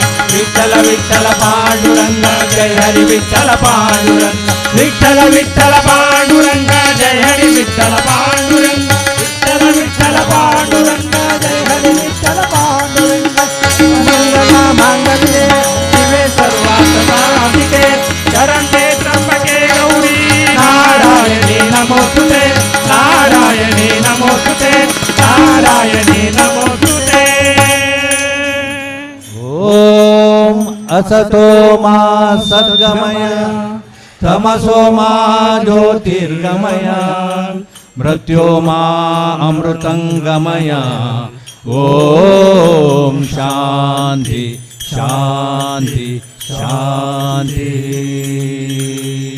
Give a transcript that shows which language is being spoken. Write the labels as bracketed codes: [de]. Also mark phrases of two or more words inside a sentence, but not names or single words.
[sa] ವಿಠಲ ವಿಠಲ ಪಾಂಡುರಂಗ ಜೈ ಹರಿ ವಿಠಲ ಪಾಂಡುರಂಗ ವಿಠಲ ವಿಠಲ ಪಾಂಡುರಂಗ ಜೈ ಹರಿ ವಿಠಲ ಪಾಂಡುರಂಗ ವಿಠಲ ವಿಠಲ ಪಾಂಡುರಂಗ ಜೈ ಹರಿ ವಿಠಲ ಪಾಂಡುರಂಗ ಮಂಗಲ ಮಾಂಗಲ್ಯೆ ಶಿವೆ ಸರ್ವಾರ್ಥಸಾಧಿಕೆ ಶರಣ್ಯೆ ತ್ರ್ಯಂಬಕೆ ಗೌರಿ ನಾರಾಯಣಿ ನಮೋಸ್ತುತೆ ನಾರಾಯಣಿ ನಮೋಸ್ತುತೆ ನಾರಾಯಣಿ ನಮೋಸ್ತುತೆ ಓಂ असतो मा सद्गमय तमसो मा ज्योतिर्गमय मृत्यो मा अमृतं गमय ಓಂ ಶಾಂತಿ ಶಾಂತಿ ಶಾಂತಿ.